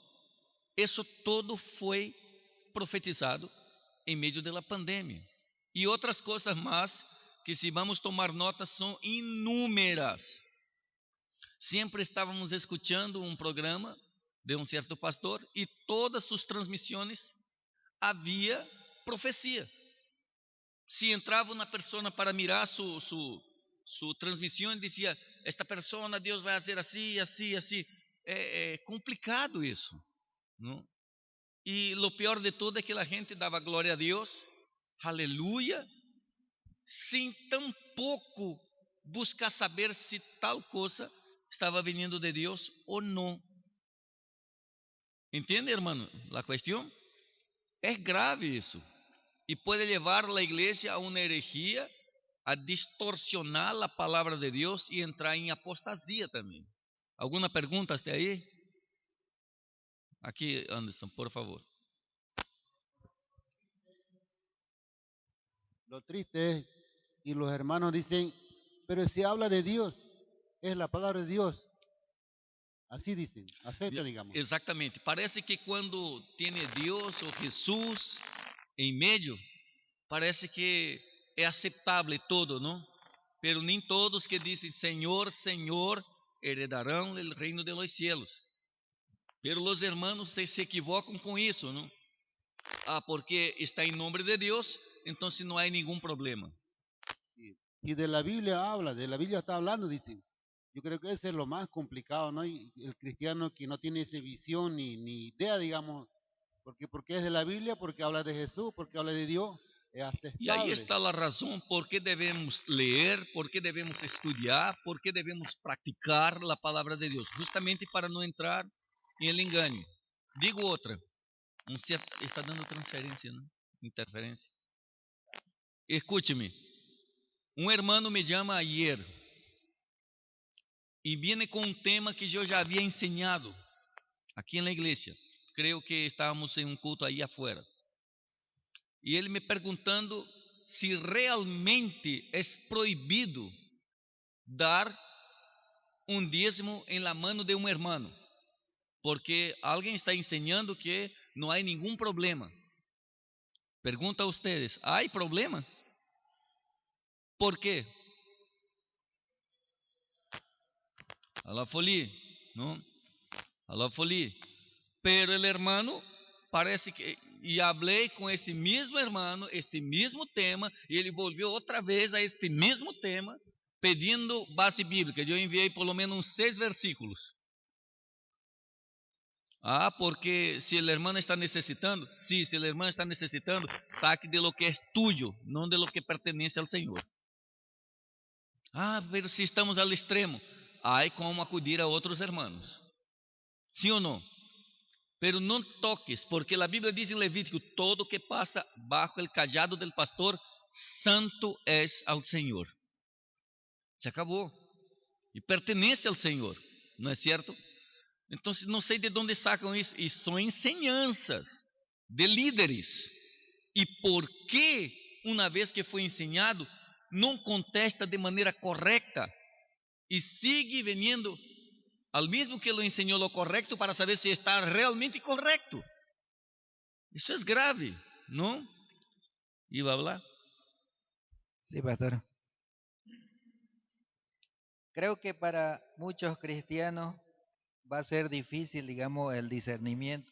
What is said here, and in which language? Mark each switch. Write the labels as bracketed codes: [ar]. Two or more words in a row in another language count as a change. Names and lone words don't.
[es] Eso todo fue profetizado en medio de la pandemia. Y otras cosas más que, si vamos a tomar notas, son inúmeras. Siempre estábamos escuchando un programa de un cierto pastor y todas sus transmisiones [pt] havia profecia. Se entrava uma pessoa para mirar sua transmissão e dizia: esta pessoa, Deus vai fazer assim, assim, assim. É complicado isso, não? E o pior de tudo é que a gente dava glória a Deus, aleluia, sem tampouco buscar saber se tal coisa estava vindo de Deus ou não. Entende, hermano, a questão? É grave isso. [es] Y puede llevar a la iglesia a una herejía, a distorsionar la palabra de Dios y entrar en apostasía también. ¿Alguna pregunta hasta ahí? Aquí, Anderson, por favor. Lo triste es, y los hermanos dicen, pero si habla de Dios, es la palabra de Dios. Así dicen, acepta, digamos. [pt] Exatamente. Parece que quando tem Deus ou Jesus em meio, parece que é aceitável todo, não? Pero nem todos que dizem Senhor, Senhor, heredarão o reino [es] de los cielos. Pero los hermanos se equivocam [pt] com isso, não? Porque está em nome de Deus, então não há nenhum problema. [es] Y de la Biblia habla, de la Biblia está hablando, dicen. Yo creo que ese es lo más complicado, ¿no? Y el cristiano que no tiene esa visión ni idea, digamos, porque es de la Biblia, porque habla de Jesús, porque habla de Dios, es aceptable. [pt] E aí está a razão por que devemos ler, por que devemos estudar, por que devemos praticar a palavra de Deus, justamente para não entrar em el engano. Digo outra, está dando transferência, né? Interferência. Escute-me, um hermano me chama ayer e viene com um tema que eu já havia ensinado aqui na igreja. Creio que estávamos em um culto aí afuera. E ele me perguntando se realmente é proibido dar um dízimo em [es] la mano [pt] de um hermano, porque alguém está ensinando que não há nenhum problema. Pergunta a ustedes, ¿há problema? ¿Por quê? A la folie, não? A la folie. [es] Pero el hermano parece que y hablé con este mismo hermano, este mismo tema, y él volvió otra vez a este mismo tema, [pt] pedindo base bíblica. Eu enviei [es] por lo menos [pt] 6 versículos. [es] Ah, porque si el hermano está necesitando, sí, si el hermano está necesitando, saque de lo que es tuyo, no de lo que pertenece al Señor. Ah, pero si estamos al extremo, hay como acudir a otros hermanos. ¿Sí o no? Pero [pt] não toques, porque a Bíblia diz em Levítico: todo que passa [es] bajo el [pt] cajado [es] del pastor, santo es al [pt] Senhor. Se acabou. E pertenece ao Senhor, não é certo? Então, não sei de onde sacam isso. E são ensinanças de líderes. E por que, uma vez que foi ensinado, não contesta de maneira correta e [es] sigue venindo al mismo que lo enseñó lo correcto para saber si está realmente correcto? Eso es grave, ¿no? ¿Iba a hablar? Sí, pastor. Creo que para muchos cristianos va a ser difícil, digamos, el discernimiento.